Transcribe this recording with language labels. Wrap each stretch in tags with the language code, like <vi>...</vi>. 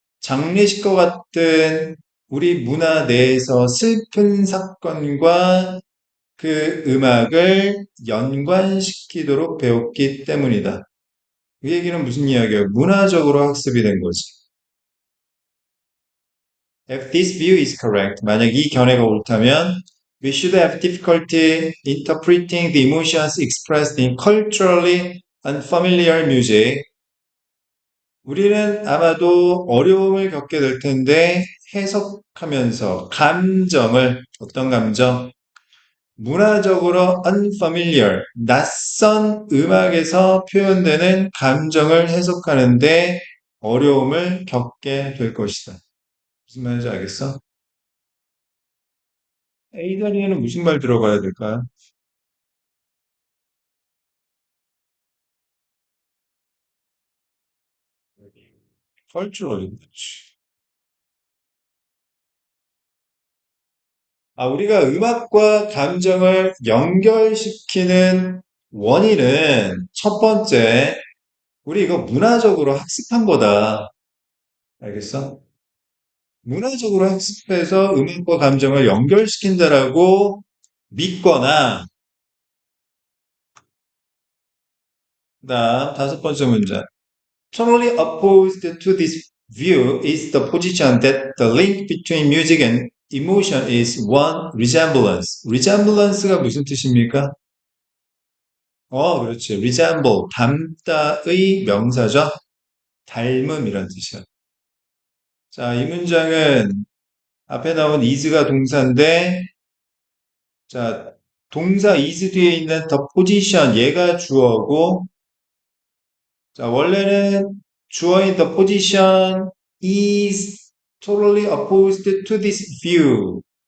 <ko>장례식과 같은 우리 문화 내에서 슬픈 사건과 그 음악을 연관시키도록 배웠기 때문이다. 그 얘기는 무슨 이야기예요? 문화적으로 학습이 된 거지.</ko> <en>If this view is correct,</en> <ko>만약 이 견해가 옳다면</ko> <en>We should have difficulty interpreting the emotions expressed in culturally unfamiliar music.</en> <ko>우리는 아마도 어려움을 겪게 될 텐데 해석하면서 감정을 어떤 감정? 문화적으로 unfamiliar, 낯선 음악에서 표현되는 감정을 해석하는데 어려움을 겪게 될 것이다. 무슨 말인지 알겠어? A 자리에는 무슨 말 들어가야 될까요?</ko> <en>culturally.</en> <ko>우리가 음악과 감정을 연결시키는 원인은 첫 번째, 우리 이거 문화적으로 학습한 거다. 알겠어? 문화적으로 학습해서 음악과 감정을 연결시킨다라고 믿거나, 그다음 다섯 번째 문제.</ko> <en>Totally opposed to this view is the position that the link between music and emotion is one resemblance.</en> <ko>resemblance가 무슨 뜻입니까? 그렇지. resemble, 닮다의 명사죠. 닮음이란 뜻이야. 자, 이 문장은 앞에 나온 is가 동사인데, 자, 동사 is 뒤에 있는</ko> <en>the position, 얘가 주어고, 자, 원래는 주어인 the position is totally opposed to this view.</en>